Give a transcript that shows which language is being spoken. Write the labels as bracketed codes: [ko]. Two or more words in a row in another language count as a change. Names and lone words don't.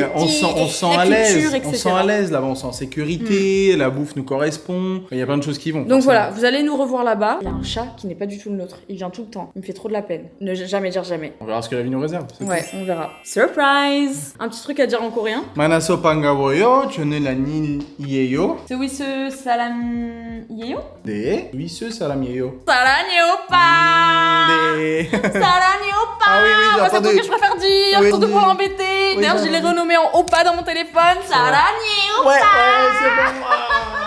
[fr] on sent à l'aise, on sent à l'aise là-bas, on sent en sécurité, la bouffe nous correspond, il y a plein de choses qui vont. Donc voilà, vous allez nous revoir là-bas. Il y a un chat qui n'est pas du tout le nôtre, il vient tout le temps, il me fait trop de la peine. Ne jamais dire jamais. On verra ce que la vie nous réserve. Ouais, on verra. Surprise! Un petit truc à dire en coréen. [ko] 만나서 반가워요, 저는 아니에요. 스위스 사람이에요? 네, 스위스 사람이에요. 사랑해 오빠! 네. 사랑해 오빠! [fr] Ah oui, j'ai c'est entendu. tout que je préfère dire, Oui, surtout pour l'embêter. oui, D'ailleurs, je l'ai renommé en Oppa dans mon téléphone. [ko] 사랑해 오빠! [fr] Ouais, c'est bon.